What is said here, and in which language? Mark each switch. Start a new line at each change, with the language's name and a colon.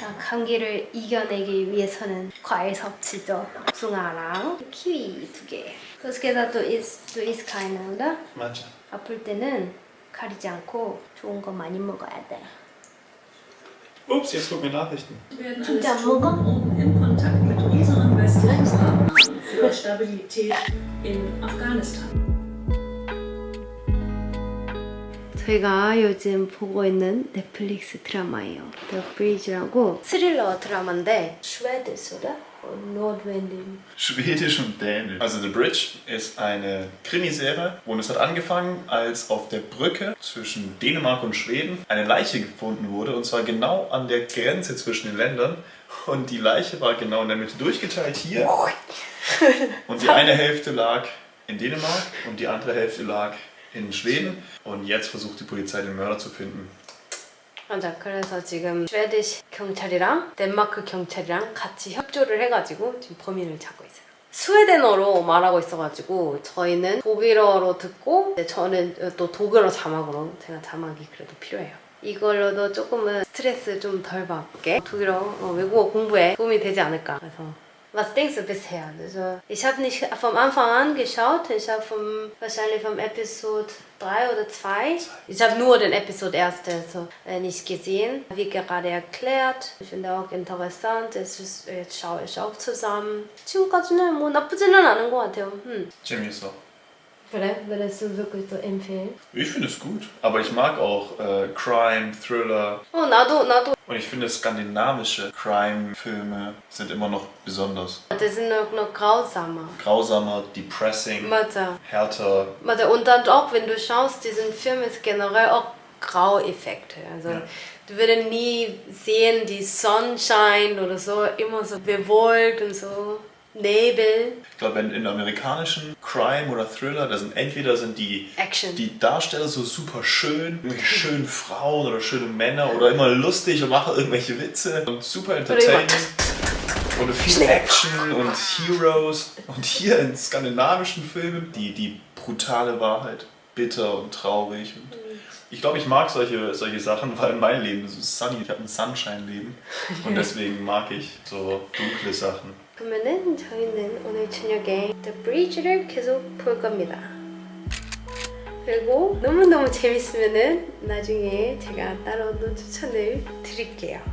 Korean: 감기를 이겨내기 위해서는 과일 섭취죠. 복숭아랑 키위 2개. 그래서
German: du isst keine, oder? Manche.
Korean: 아플 때는 가리지 않고 좋은 거 많이 먹어야 돼.
German: Ups, jetzt gucken wir Nachrichten. werden
Korean: 진짜
German: als
Korean: 안 먹어?
German: Truppen im Kontakt mit unseren westlichen Partnern für Stabilität in Afghanistan.
Korean: 저희가 요즘 보고 있는 넷플릭스 드라마예요. The Bridge라고 스릴러 드라마인데 슈웨드스oder?
German: Nordwendin. Schwedisch und Dänisch. Also The Bridge ist eine Krimiserie und es hat angefangen, als auf der Brücke zwischen Dänemark und Schweden eine Leiche gefunden wurde und zwar genau an der Grenze zwischen den Ländern und die Leiche war genau in der Mitte durchgeteilt hier und die eine Hälfte lag in Dänemark und die andere Hälfte lag in Schweden und jetzt versucht die Polizei den Mörder zu finden.
Korean: 맞아. 그래서 지금 슈웨디시 경찰이랑 덴마크 경찰이랑 같이 협조를 해가지고 지금 범인을 찾고 있어요. 스웨덴어로 말하고 있어가지고 저희는 독일어로 듣고 저는 또 독일어 자막으로 제가 자막이 그래도 필요해요. 이걸로도 조금은 스트레스 좀 덜 받게 독일어 외국어 공부에 도움이 되지 않을까. 그래서
German: Was denkst du bisher? Also, ich habe nicht vom Anfang an geschaut. Ich habe wahrscheinlich vom Episode 3 oder 2. Ich habe nur den Episode 1 nicht gesehen. Wie gerade erklärt. Ich finde auch interessant. Jetzt schaue ich auch zusammen.
Korean: 지금까지는 뭐 나쁘지는 않은 것 같아요. 재미있어. 그래?
German: Würdest du wirklich so empfehlen? Ich finde es gut, aber ich mag auch Crime, Thriller.
Korean: 나도.
German: Und ich finde, skandinavische Crime-Filme sind immer noch besonders. Das sind noch grausamer. Grausamer,
English: depressing,
Korean: 맞아.
German: härter.
Korean: 맞아.
German: Und dann auch, wenn du schaust, diesen Film ist generell auch Graueffekte. Also Ja. du würdest nie sehen, die Sonnenschein oder so, immer so bewolkt und so. Nebel. Ich glaube, in amerikanischen Crime oder Thriller, da sind entweder die Action. Die Darsteller so super schön, irgendwelche schönen Frauen oder schöne Männer oder immer lustig und machen irgendwelche Witze und
English: super entertaining.
German: Und viel Action und Heroes. Und hier in skandinavischen Filmen die brutale Wahrheit, bitter und traurig. Und ich glaube, ich mag solche Sachen, weil mein Leben ist
English: sunny.
German: Ich habe ein Sunshine-Leben und deswegen mag ich so dunkle Sachen.
Korean: 그러면은 저희는 오늘 저녁에 The Bridge를 계속 볼 겁니다. 그리고 너무너무 재밌으면은 나중에 제가 따로도 추천을 드릴게요.